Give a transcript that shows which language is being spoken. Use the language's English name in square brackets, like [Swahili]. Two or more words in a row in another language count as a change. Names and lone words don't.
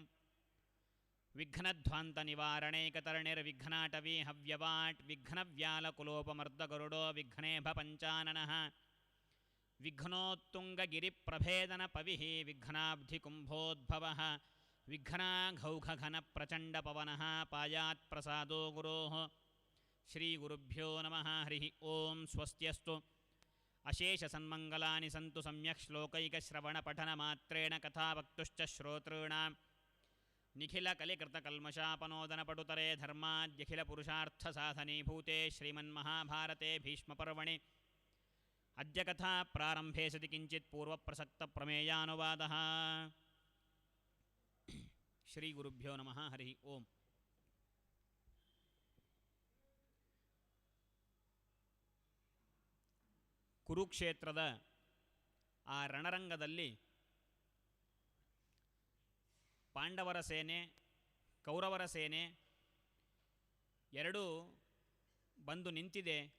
[Sanskrit] ವಿಘ್ನಧ್ವಾಂತನಿವಾರಣೈಕತರ್ಣಿರ್ವಿಘ್ನಾಟವೀ ಹವ್ಯವಾಟ್ ವಿಘ್ನವ್ಯಾಲಕುಲೋಪಮರ್ದಗರುಡೋ ವಿಘ್ನೇಭ ಪಂಚಾನನಃ. ವಿಘ್ನೋತ್ತುಂಗಗಿರಿಪ್ರಭೇದನ ಪವಿಃ ವಿಘ್ನಾಬ್ಧಿಕುಂಭೋದ್ಭವಃ ವಿಘ್ನಾಘೌಘಘನಪ್ರಚಂಡಪವನಃ ಪಾಯಾತ್ ಪ್ರಸಾದೋ ಗುರೋಃ. ಶ್ರೀಗುರುಭ್ಯೋ ನಮಃ. ಹರಿ ಓಂ. ಸ್ವಸ್ತ್ಯಸ್ತು. ಅಶೇಷಸನ್ಮಂಗಲಾನಿ ಸಂತು ಸಮ್ಯಕ್ ಶ್ಲೋಕೈಕಶ್ರವಣಪಠನಮಾತ್ರೇಣ ಕಥಾವಕ್ತುಶ್ಚ ಶ್ರೋತॄಣಾಂ ನಿಖಿಲಕಲಿಕೃತಕಲ್ಮಷಾಪನೋದನಪಟುತರೆ ಧರ್ಮಾದ್ಯಖಿಲಪುರುಷಾರ್ಥಸಾಧನೀಭೂತೆ ಶ್ರೀಮನ್ಮಹಾಭಾರತೆ ಭೀಷ್ಮಪರ್ವಣಿ ಅದ್ಯ ಕಥಾ ಪ್ರಾರಂಭೆ ಸತಿ ಕಿಂಚಿತ್ ಪೂರ್ವಪ್ರಸಕ್ತಪ್ರಮೇಯಾನುವಾದಃ. ಶ್ರೀಗುರುಭ್ಯೋ ನಮಃ. ಹರಿ ಓಂ. [Kannada] ಕುರುಕ್ಷೇತ್ರದ ಆ ರಣರಂಗದಲ್ಲಿ ಪಾಂಡವರ ಸೇನೆ, ಕೌರವರ ಸೇನೆ ಎರಡೂ ಬಂದು ನಿಂತಿದೆ.